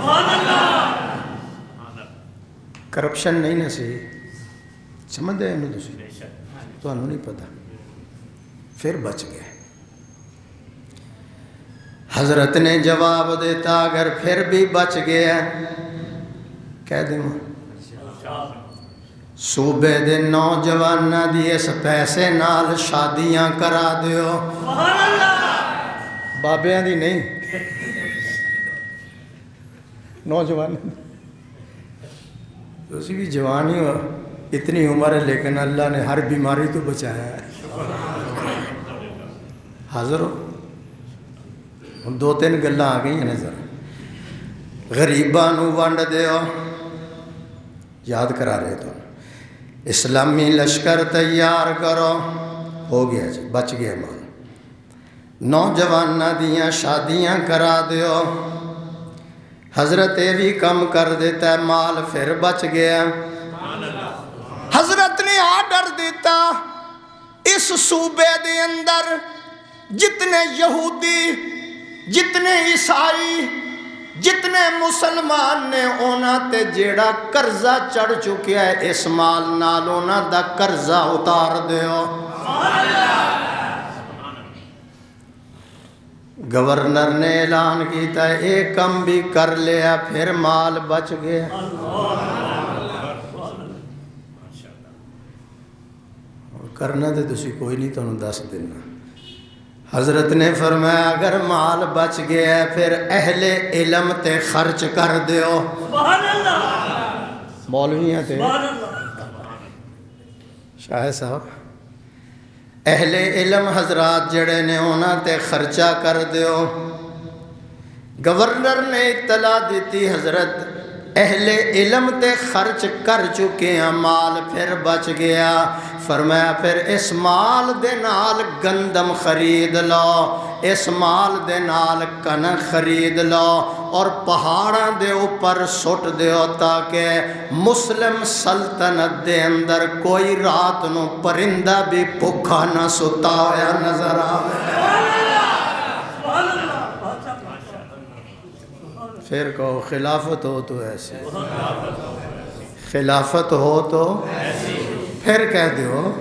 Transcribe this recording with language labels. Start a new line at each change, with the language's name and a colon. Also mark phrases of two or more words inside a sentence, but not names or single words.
Punjabi: کرپشن نہیں نا سی، سمجھ دے انہوں دوسری، تو انہوں نہیں پتا، پھر بچ گیا۔ حضرت نے جواب دیتا اگر پھر بھی بچ گیا کہہ دیں صوبے دے نوجوانہ دی اس پیسے نال شادیاں کرا دیو، بابیاں دی نہیں، نوجوان، اسی بھی جوانی ہو، اتنی عمر ہے لیکن اللہ نے ہر بیماری تو بچایا ہے۔ حاضر ہو؟ دو تین گلیں آ گئی ہیں نظر، غریباں نو ونڈ دیو، یاد کرا رہے تو، اسلامی لشکر تیار کرو، ہو گیا جی بچ گیا مال نوجواناں دیاں شادیاں کرا دیو حضرت یہ بھی کم کر دیتا ہے مال پھر بچ گیا حضرت نے آرڈر دیتا اس صوبے دے اندر جتنے یہودی جتنے عیسائی جتنے مسلمان نے اونا تے جیڑا قرضہ چڑھ چکیا ہے اس مال نال اونا دا قرضہ اتار دیو گورنر نے اعلان کیتا ہے ایک کم بھی کر لیا پھر مال بچ گیا کرنا تے تسی کوئی نہیں تو دس دینا حضرت نے فرمایا اگر مال بچ گیا ہے پھر اہل علم تے خرچ کر دیو مولویاں تے شاہ صاحب اہل علم حضرات جڑے نے ہونا تے خرچہ کر دیو گورنر نے اطلاع دیتی حضرت اہل علم تے خرچ کر چکے ہیں مال پھر بچ گیا فرمایا پھر اس مال دے نال گندم خرید لو اس مال دے نال کنک خرید لو اور پہاڑاں دے اوپر سٹ دیو تاکہ مسلم سلطنت دے اندر کوئی رات نو پرندہ بھی بھوکا نہ ستا ہویا نظر آوے پھر کہو خلافت ہو تو ایسی خلافت ہو تو پھر کہہ دیو